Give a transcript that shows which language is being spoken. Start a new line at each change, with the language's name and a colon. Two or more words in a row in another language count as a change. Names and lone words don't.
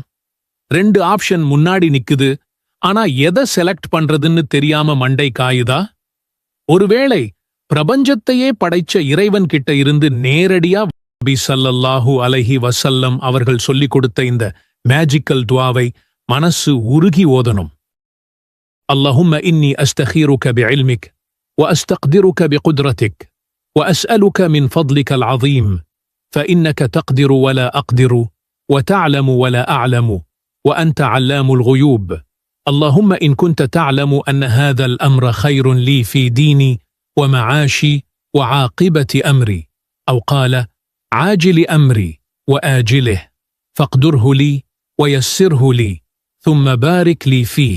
Tamil: 2 ஆப்ஷன் முன்னாடி நிக்குது, ஆனா எதை செலக்ட் பண்றதுன்னு தெரியாம மண்டை காயுதா? ஒருவேளை பிரபஞ்சத்தையே படைச்ச இறைவன் கிட்ட இருந்து நேரடியா நபி
Arabic: صلى الله عليه وسلم
Tamil: அவர்கள் சொல்லிக் கொடுத்த இந்த மேஜிக்கல் துஆவை மனசு உருகி ஓதணும்.
Arabic: اللهم إني أستخيرك بعلمك وأستقدرك بقدرتك وأسألك من فضلك العظيم فإنك تقدر ولا أقدر وتعلم ولا أعلم وأنت علام الغيوب. اللهم إن كنت تعلم أن هذا الأمر خير لي في ديني ومعاشي وعاقبة أمري، أو قال عاجل أمري وآجله، فاقدره لي ويسره لي ثم بارك لي فيه.